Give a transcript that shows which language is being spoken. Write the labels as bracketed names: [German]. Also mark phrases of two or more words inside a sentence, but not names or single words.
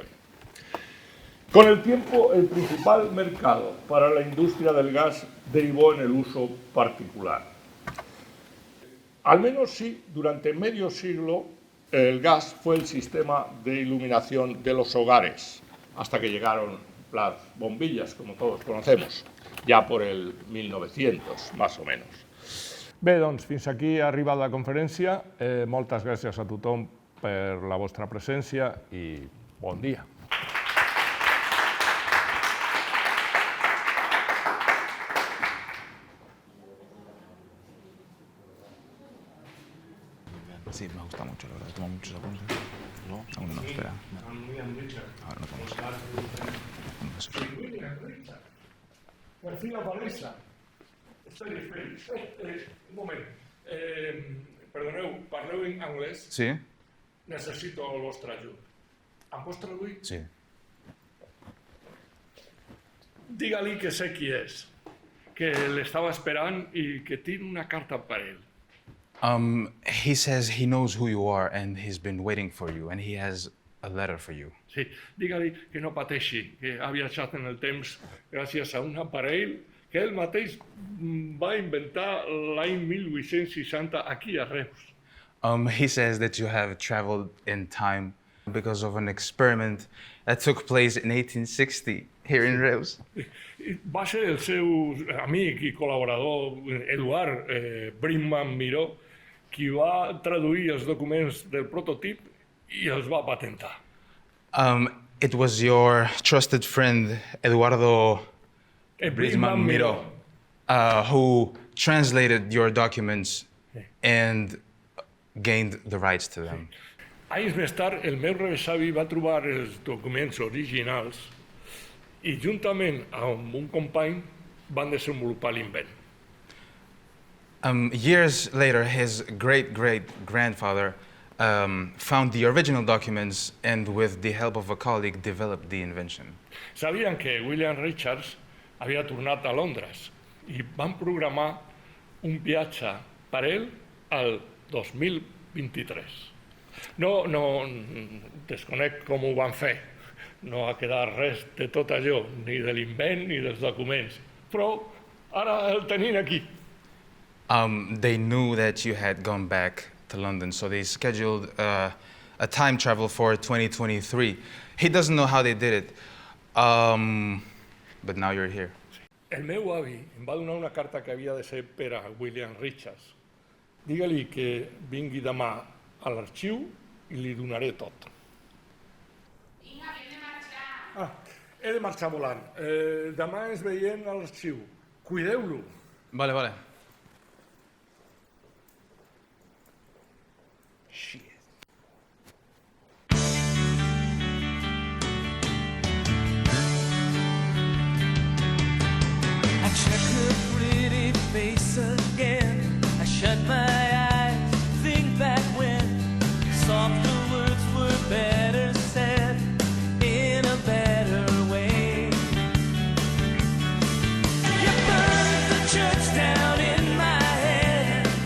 [Spanish] Con el tiempo, el principal mercado para la industria del gas derivó en el uso particular. Al menos sí, durante medio siglo, el gas fue el sistema de iluminación de los hogares, hasta que llegaron las bombillas, como todos conocemos, ja por el 1900, más o menos. [Catalan] Bé, doncs, fins aquí ha arribat la conferència. Moltes gràcies a tothom per la vostra presència i bon dia. [Spanish] Sí, me gusta mucho, la verdad. Tomo muchos apuntes. ¿No? Aún no, espera. Ahora no podemos. García Palesa. [Catalan] Esperi. Un moment. Perdoneu, parleu en anglès? Sí. Necessito el vostre ajut. Em pots traduir? Sí. Digue-li que sé qui és, que l'estava esperant i que tinc una carta per ell. [English] He says he knows who you are and he's been waiting for you and he has a letter for you. [Catalan] Sí, digue-li que no pateixi, que ha viatjat en el temps gràcies a un aparell que ell mateix va inventar l'any 1860 aquí a Reus. [English] He says that you have traveled in time because of an experiment that took place in 1860 here in Reus. [Catalan] Va ser el seu amic i col·laborador Eduard Brinman Miró qui va traduir els documents del prototip i els va patentar. [English] It was your trusted friend Eduardo Brinman Miró who translated your documents and gained the rights to them. [Catalan] Anys més tard, el meu rebesavi va trobar els documents originals i juntament amb un company van desenvolupar l'invent. [English] Years later, his great-great-grandfather found the original documents and with the help of a colleague developed the invention. [Catalan] Sabien que William Richards havia tornat a Londres i van programar un viatge per ell al 2023. No desconec com ho van fer. No ha quedat res de tot allò, ni de l'invent ni dels documents. Però ara el tenim aquí. [English] They knew that you had gone back to London, so they scheduled a time travel for 2023. He doesn't know how they did it, but now you're here. [Catalan] El meu avi em va donar una carta que havia de ser per a William Richards. Digue-li que vingui demà a l'arxiu i li donaré tot. He de marxar volant. Demà ens veiem a l'arxiu. Cuideu-lo. Vale. [English] I check her pretty face again. I shut my eyes, think back when softer words were better said in a better way. You burned the church down in my head.